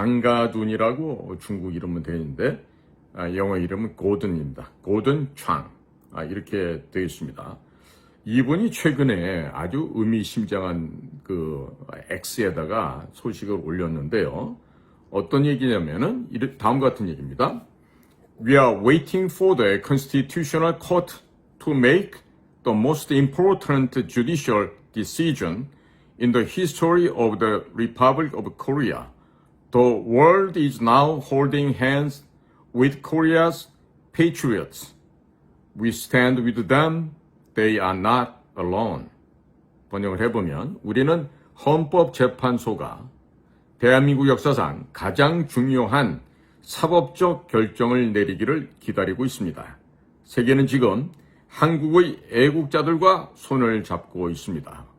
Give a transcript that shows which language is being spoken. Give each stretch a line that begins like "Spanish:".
Korean: 장가둔이라고 중국 이름은 되는데 영어 이름은 고든입니다. 고든 창 이렇게 되어 있습니다. 이분이 최근에 아주 의미심장한 그 X에다가 소식을 올렸는데요. 어떤 얘기냐면은 다음 같은 얘기입니다.
English: We are waiting for the Constitutional Court to make the most important judicial decision in the history of the Republic of Korea. The world is now holding hands with Korea's patriots. We stand with them. They are not alone.
Korean: 번역을 해보면 우리는 헌법재판소가 대한민국 역사상 가장 중요한 사법적 결정을 내리기를 기다리고 있습니다. 세계는 지금 한국의 애국자들과 손을 잡고 있습니다.